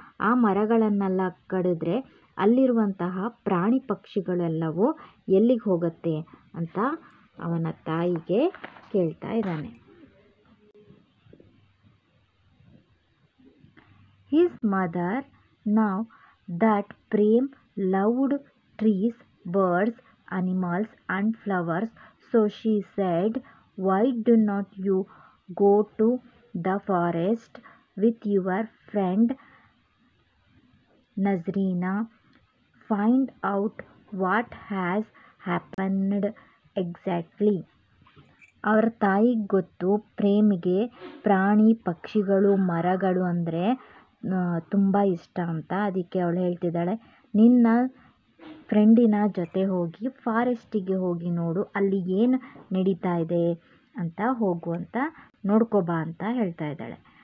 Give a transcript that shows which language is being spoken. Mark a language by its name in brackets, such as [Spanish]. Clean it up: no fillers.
[Kannada] ಆ ಮರಗಳನ್ನೆಲ್ಲ ಕಡಿದ್ರೆ ಅಲ್ಲಿರುವಂತಹ ಪ್ರಾಣಿ ಪಕ್ಷಿಗಳೆಲ್ಲವೂ ಎಲ್ಲಿಗೆ ಹೋಗುತ್ತೆ ಅಂತ ಅವನ ತಾಯಿಗೆ ಕೇಳ್ತಾ ಇದ್ದಾನೆ. [English] His mother know that Prem loved trees, birds, animals and flowers, so she said, why do not you go to the forest with your friend Nazrina, find out what has happened exactly. [Kannada] ಅವರ ತಾಯಿಗೆ ಗೊತ್ತು ಪ್ರೇಮಿಗೆ ಪ್ರಾಣಿ ಪಕ್ಷಿಗಳು ಮರಗಳು ಅಂದರೆ ತುಂಬ ಇಷ್ಟ ಅಂತ. ಅದಕ್ಕೆ ಅವಳು ಹೇಳ್ತಿದ್ದಾಳೆ, ನಿನ್ನ ಫ್ರೆಂಡಿನ ಜೊತೆ ಹೋಗಿ ಫಾರೆಸ್ಟಿಗೆ ಹೋಗಿ ನೋಡು, ಅಲ್ಲಿ ಏನು ನಡೀತಾ ಇದೆ ಅಂತ ಹೋಗುವಂತ ನೋಡ್ಕೋಬಾ ಅಂತ ಹೇಳ್ತಾ ಇದ್ದಾಳೆ.